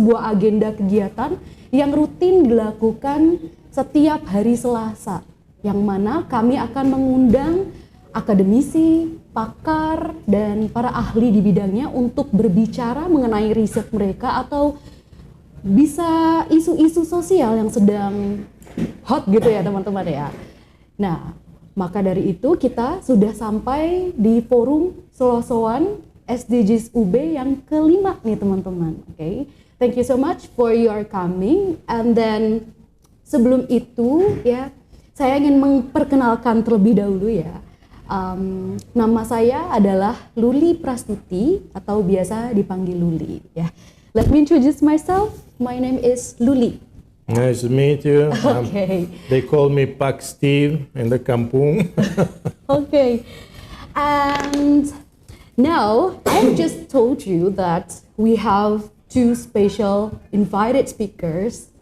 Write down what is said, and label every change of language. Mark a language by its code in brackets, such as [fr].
[id] agenda kegiatan yang rutin dilakukan setiap hari Selasa, yang mana kami akan mengundang akademisi, pakar, dan para ahli di bidangnya untuk berbicara mengenai riset mereka atau bisa isu-isu sosial yang sedang hot gitu ya teman-teman ya. Nah, maka dari itu kita sudah sampai di Forum Selosoan SDGs UB yang kelima nih teman-teman. [en] Okay? Thank you so much for your coming. And then [id] sebelum itu ya, saya ingin memperkenalkan terlebih dahulu ya. Nama saya adalah Luli Prastuti atau biasa dipanggil Luli ya. [en] Let me introduce myself. My name is Luli. Nice to meet you. Okay. They call me Pak Steve in the kampung. Okay. And now I just told you that we have two special invited speakers.